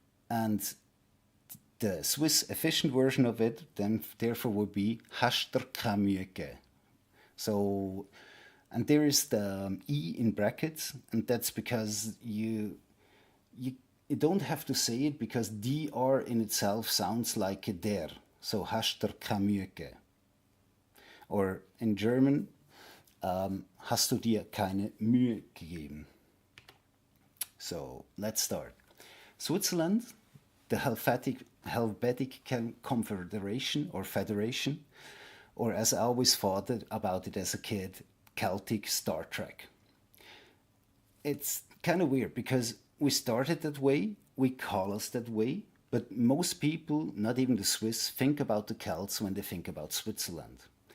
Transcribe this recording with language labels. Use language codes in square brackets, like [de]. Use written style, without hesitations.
[en] And the Swiss efficient version of it then therefore would be [de] hast du keine Mühe gegeben. [en] So, and there is the E in brackets, and that's because you don't have to say it, because dr in itself sounds like a der. [de] So hast du keine Mühe gegeben. [en] Or in German, [de] hast du dir keine Mühe gegeben. [en] So let's start. Switzerland, the Helvetic Confederation or Federation, or as I always thought about it as a kid, Celtic Star Trek. It's kind of weird because we started that way, we call us that way, but most people, not even the Swiss, think about the Celts when they think about Switzerland.